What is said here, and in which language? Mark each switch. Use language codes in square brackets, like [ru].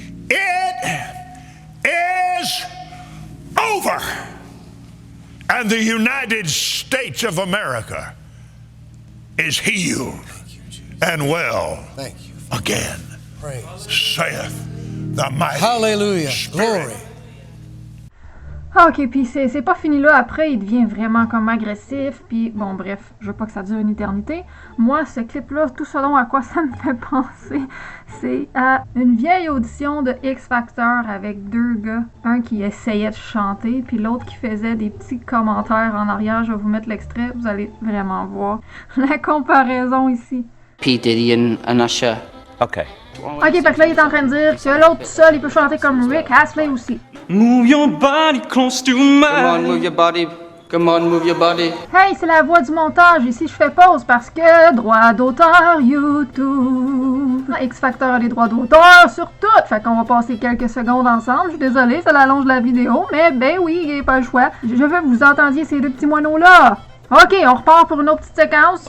[en] It is over. And the United States of America is healed and well again, saith the mighty Hallelujah. Spirit. Glory. [fr] Ah, ok, puis c'est pas fini là. Après, il devient vraiment comme agressif. Puis bon, bref, je veux pas que ça dure une éternité. Moi, ce clip-là, tout ce dont à quoi ça me fait penser, c'est à une vieille audition de X Factor avec deux gars. Un qui essayait de chanter, puis l'autre qui faisait des petits commentaires en arrière. Je vais vous mettre l'extrait, vous allez vraiment voir la comparaison ici. [en] P. Diddy and Usher. OK. [fr] Ok, fait que là, il est en train de dire que l'autre tout seul, il peut chanter comme Rick Astley aussi. [en] Move your body close to mine. Come on, move your body. Come on, move your body. [fr] Hey, c'est la voix du montage. Ici, je fais pause parce que droit d'auteur, YouTube. X Factor a les droits d'auteur sur tout. Fait qu'on va passer quelques secondes ensemble. Je suis désolée, ça l'allonge la vidéo. Mais ben oui, il n'y a pas le choix. Je veux que vous entendiez ces deux petits moineaux-là. Ok, on repart pour une autre petite séquence.